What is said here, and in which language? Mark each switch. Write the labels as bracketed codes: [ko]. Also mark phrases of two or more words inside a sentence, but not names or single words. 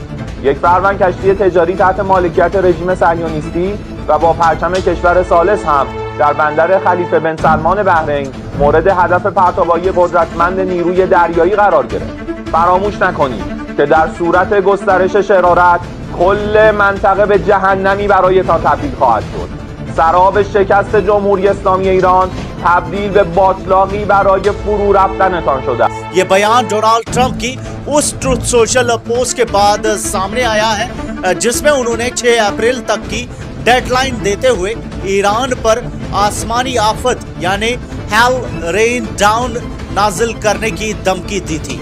[fa] یک فروند کشتی تجاری تحت مالکیت رژیم صهیونیستی و با پرچم کشور ثالث هم در بندر خلیفه بن سلمان بحرین مورد هدف پرتابایی قدرتمند نیروی دریایی قرار گرفت. فراموش نکنید که در صورت گسترش شرارت کل منطقه به جهنمی برایتان تبدیل خواهد شد. سراب شکست جمهوری اسلامی ایران تبدیل به باطلاقی برای فرو رفتنتان شده است. [ur] یہ بیان ڈونالڈ ٹرمپ کی اس ٹروتھ سوشل پوسٹ کے بعد سامنے آیا ہے جس میں انہوں نے 6 اپریل تک کی ڈیڈ لائن دیتے ہوئے ایران پر آسمانی آفت یعنی [en] hell rain down [ur] نازل کرنے کی دھمکی دی تھی۔